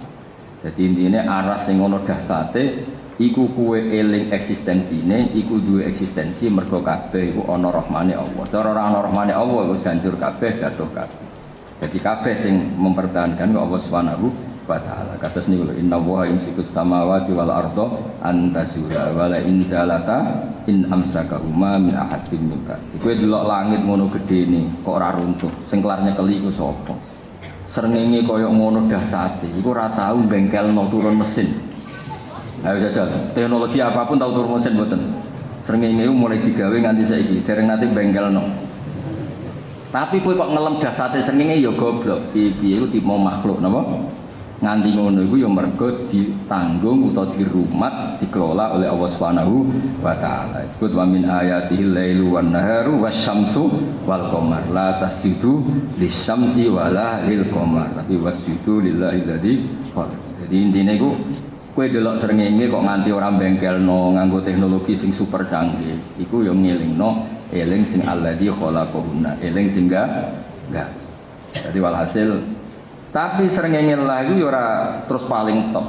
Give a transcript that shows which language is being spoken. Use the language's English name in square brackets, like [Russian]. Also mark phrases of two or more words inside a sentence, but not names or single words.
[Javanese] Dadi intine aras sing ana dahsate iku kuwe eling eksistensine iku duwe eksistensi mergo kabeh iku ana rahmane Allah. Cara ora ana rahmane Allah iku hancur kabeh jatuh kabeh. Jadi kabeh sing mempertahankan [Arabic] الله سبحانه وتعالى. [Javanese] Kados niku lho [Arabic] إن الله يمسك السماوات والأرض أن تزولا ولئن زالتا إن أمسكهما من أحد من بعد. [Javanese] Kowe delok langit ngono gedene kok ora runtuh. Sing kelar nyekeli iku sapa? Srengenge kaya ngono dahsate. Iku ora tau bengkelno turun mesin. Ayo jajal. Teknologi apapun tau turun mesin mboten. Srengenge mulai digawe nganti saiki dereng nate bengkelno. Tapi kowe kok ngelem dasate srengenge ya goblok. Piye iku tipe makhluk napa? Nganti ngono iku ya mergo ditanggung utawa dirumat [Indonesian] dikelola oleh [Arabic] الله سبحانه وتعالى. Disebut ومن آياته الليل والنهار والشمس والقمر. لا تسجدوا للشمس ولا للقمر. Tapi واسجدوا لله الذي خلق. [Javanese] Jadi intine iku kowe delok srengenge kok nganti ora bengkelno nganggo teknologi sing super canggih. Iku ya ngelingno eling sing [Arabic] الذي خلقهن [Javanese] eling sing enggak. Jadi walhasil tapi srengenge lah iku ya ora terus paling top.